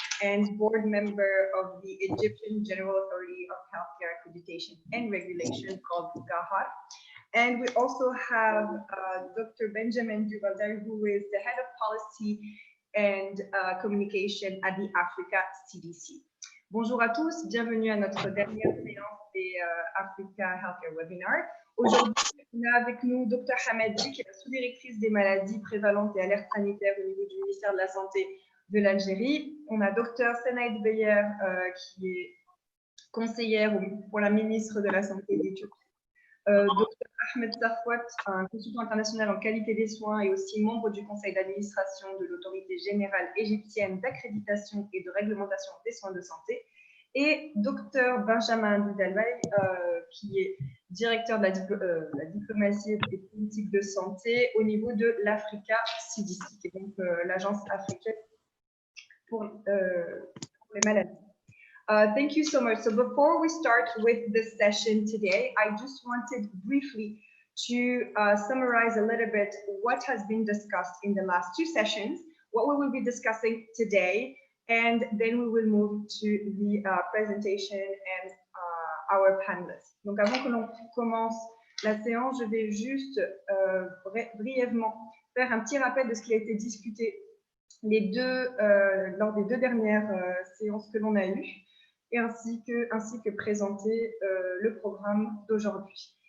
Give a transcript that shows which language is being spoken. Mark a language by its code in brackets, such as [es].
[en] and board member of the Egyptian General Authority of Healthcare Accreditation and Regulation called GAHAR. And we also have Dr. Benjamin Duvalder, who is the head of policy and communication at the Africa CDC. [fr] Bonjour à tous, bienvenue à notre dernière séance des Africa Healthcare Webinar. Aujourd'hui, on a avec nous Dr. Hamadi, qui est la sous-directrice des maladies prévalentes et alertes sanitaires au niveau du ministère de la Santé de l'Algérie. On a Dr. Senaïd Beyer, qui est conseillère pour la ministre de la Santé d'Éthiopie. Dr. Ahmed Safwat, un consultant international en qualité des soins et aussi membre du conseil d'administration de l'autorité générale égyptienne d'accréditation et de réglementation des soins de santé. Et Dr. Benjamin Dudalbay, qui est directeur de la diplomatie et des politiques de santé au niveau de l'Africa CDC, qui est donc l'agence africaine pour les maladies. [en] Thank you so much. So before we start with this session today, I just wanted briefly to summarize a little bit what has been discussed in the last two sessions, what we will be discussing today, and then we will move to the presentation and our panelists. [fr] Donc avant que l'on commence la séance, je vais juste brièvement faire un petit rappel de ce qui a été discuté lors des deux dernières séances que l'on a eues, et ainsi que présenter le programme d'aujourd'hui.